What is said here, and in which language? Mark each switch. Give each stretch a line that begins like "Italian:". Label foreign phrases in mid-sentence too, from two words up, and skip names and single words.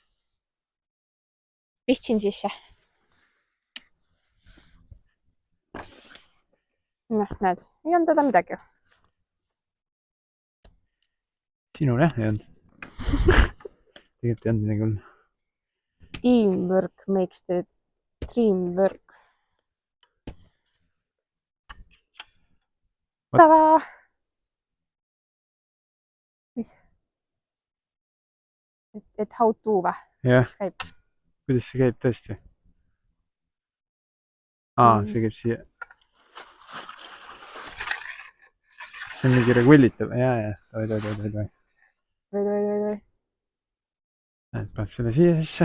Estonian: Pistsin sisse. Noh, näed, ei olnud teda midagi. Sinul jah, ei olnud. Tegelikult ei olnud midagi hull.
English: Teamwork makes the dream work.
Estonian: Tada! Mis? Et
English: how to
Estonian: või? Jah. Mis käib? Kuidas see käib tõesti? See käib siia. See on mingi regulitav. Jaa. Vai. Paned selle siia sisse.